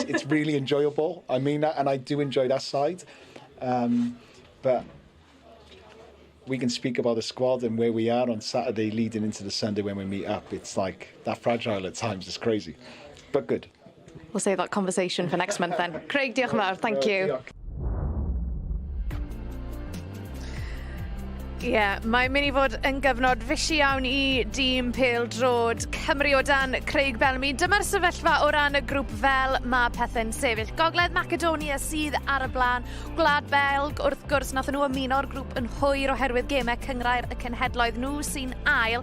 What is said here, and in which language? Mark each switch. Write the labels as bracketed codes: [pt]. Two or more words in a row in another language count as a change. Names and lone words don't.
[en] It's really enjoyable. I mean that, and I do enjoy that side. But we can speak about the squad and where we are on Saturday leading into the Sunday when we meet up. It's like, that fragile at times. It's crazy, but good. We'll save that conversation for next month then. [cy] Craig, diolch yn fawr. [en] Thank you. [cy] Mae'n mynd I fod yn gyfnod fisi iawn I dîm pêl-drod Cymru o dan Craig Bellamy. Dyma'r sefyllfa o ran y grŵp fel mae pethau'n sefyll. Gogledd Macedonia sydd ar y blaen. Gwlad Belg, wrth gwrs, nath nhw ymuno'r grŵp yn hwyr oherwydd gemau cyngrair y cenhedloedd nhw sy'n ail.